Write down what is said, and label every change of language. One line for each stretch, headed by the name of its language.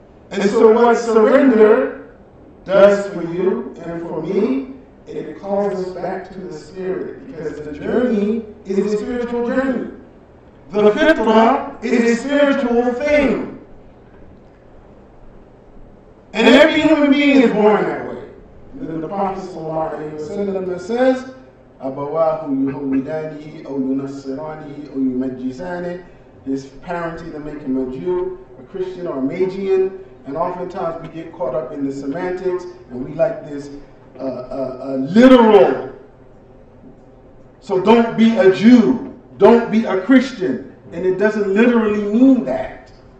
English: And so what surrender does for you and for me, it calls us back to the spirit, because the journey is a spiritual journey. The fitrah is a spiritual thing. And every human being is born that way. The Prophet ﷺ says,
Arabic: أَبَوَاهُ يُهَوِّدَانِهِ أَوْ يُنَصِّرَانِهِ أَوْ يُمَجِّسَانِهِ.
English: His parents either make him a Jew, a Christian, or a Magian, and oftentimes we get caught up in the semantics, and we like this literal. So don't be a Jew, don't be a Christian, and it doesn't literally mean that.